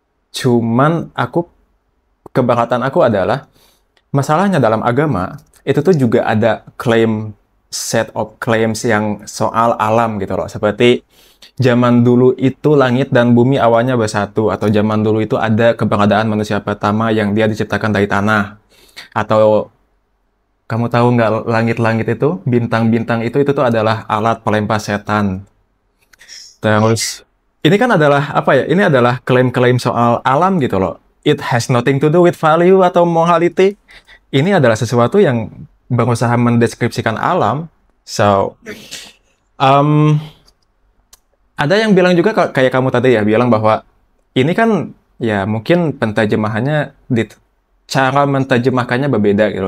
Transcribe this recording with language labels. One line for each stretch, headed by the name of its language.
Indonesian: Cuman keberatan aku adalah masalahnya dalam agama itu tuh juga ada
English: set of claims
Indonesian: yang soal alam gitu loh, seperti zaman dulu itu langit dan bumi awalnya bersatu, atau zaman dulu itu ada keberadaan manusia pertama yang dia diciptakan dari tanah, atau kamu tahu nggak langit-langit itu, bintang-bintang itu tuh adalah alat pelempar setan. Terus ini kan adalah apa ya? Ini adalah klaim-klaim soal alam gitu loh.
English: It has nothing to do with value
Indonesian: atau
English: morality.
Indonesian: Ini adalah sesuatu yang berusaha mendeskripsikan alam. So, um, ada yang bilang juga kayak kamu tadi ya, bilang bahwa ini kan ya mungkin penterjemahannya di cara menterjemahkannya berbeda gitu.